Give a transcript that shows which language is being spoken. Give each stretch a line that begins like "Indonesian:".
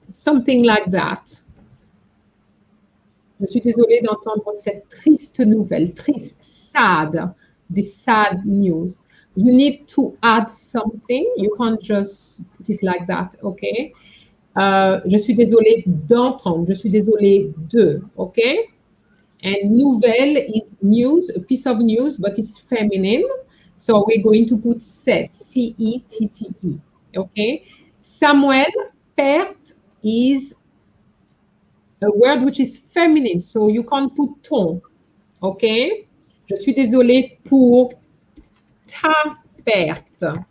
English: Something like that.
French: Je suis désolée d'entendre cette triste nouvelle.
English: Triste, sad, the sad news. You need to add something. You can't just put it like that, okay?
French: Je suis désolée d'entendre. Je suis désolée de, okay?
English: And nouvelle is news, a piece of news, but it's feminine. So we're going to put set, C-E-T-T-E, okay? Samuel, perte is a word which is feminine, so you can't put ton, okay?
French: Je suis désolée pour ta perte.